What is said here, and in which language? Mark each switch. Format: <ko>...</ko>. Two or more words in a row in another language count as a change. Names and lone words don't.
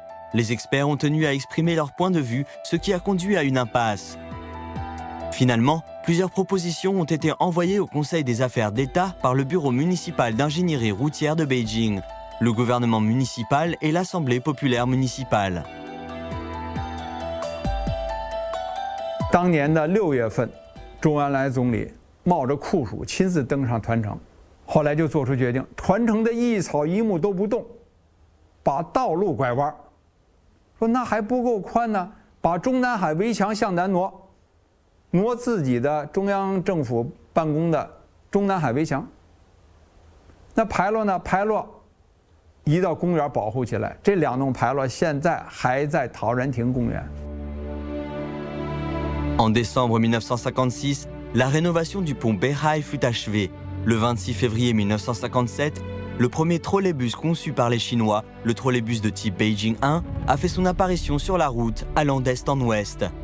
<fr>Les experts ont tenu à exprimer leur point de vue, ce qui a conduit à une impasse. Finalement, plusieurs propositions ont été envoyées au Conseil des affaires d'État par le Bureau municipal d'ingénierie routière de Beijing, le gouvernement municipal et l'Assemblée populaire municipale.</fr> <zh>当年的6月份，周恩来总理冒着酷暑亲自登上团城，后来就做出决定，团城的一草一木都不动，把道路拐弯，说那还不够宽呢，把中南海围墙向南挪。挪自己的中央政府办公的中南海围墙。那牌楼呢？牌楼移到公园保护起来。这2栋牌楼现在还在陶然亭公园。</zh> <fr>En décembre 1956, la rénovation du pont Beihai fut achevée. Le 26 février 1957, le premier trolleybus conçu par les Chinois, le trolleybus de type Beijing 1, a fait son apparition sur la route allant d'est en ouest.</fr>